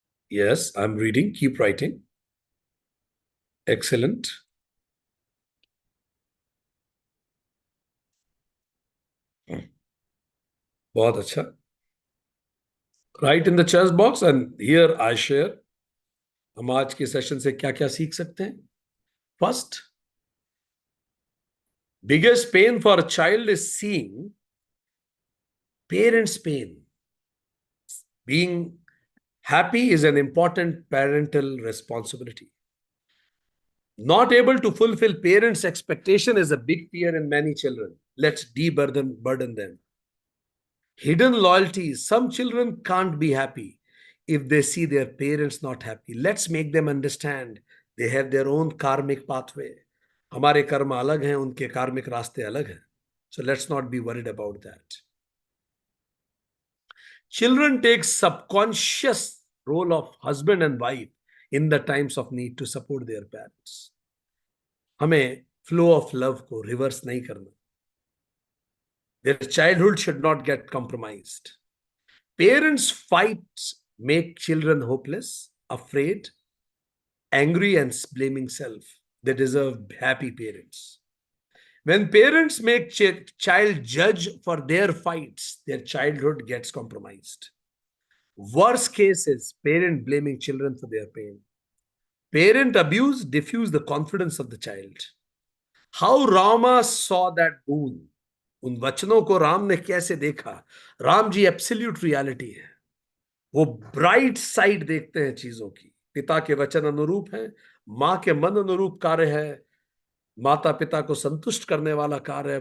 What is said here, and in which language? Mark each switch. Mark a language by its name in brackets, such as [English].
[English] Yes, I am reading, keep writing. Excellent. [Hindi] बहुत अच्छा। [English] write in the chat box and here I share [Hindi] हम आज के session से क्या क्या सीख सकते हैं। [English] First, biggest pain for a child is seeing parents' pain. Being happy is an important parental responsibility. Not able to fulfill parents' expectation is a big fear in many children. Let's burden them. Hidden loyalties. Some children can't be happy if they see their parents not happy. Let's make them understand they have their own karmic pathway. [Hindi] हमारे कर्म अलग हैं, उनके कार्मिक रास्ते अलग हैं. [English] So let's not be worried about that. Children take subconscious role of husband and wife in the times of need to support their parents. [Hindi] हमें फ्लो ऑफ लव को रिवर्स नहीं करना. [English] Their childhood should not get compromised. Parents' fights make children hopeless, afraid, angry, and blaming self. They deserve happy parents. When parents make child judge for their fights, their childhood gets compromised. Worst case is parent blaming children for their pain. Parent abuse diffuse the confidence of the child. How Rama saw that boon. [Hindi] उन वचनों को राम ने कैसे देखा? Ram ji absolute reality है. वो bright side देखते हैं चीजों की. पिता के वचन अनुरूप है, मां के मन अनुरूप कार्य है, माता पिता को संतुष्ट करने वाला कार्य है.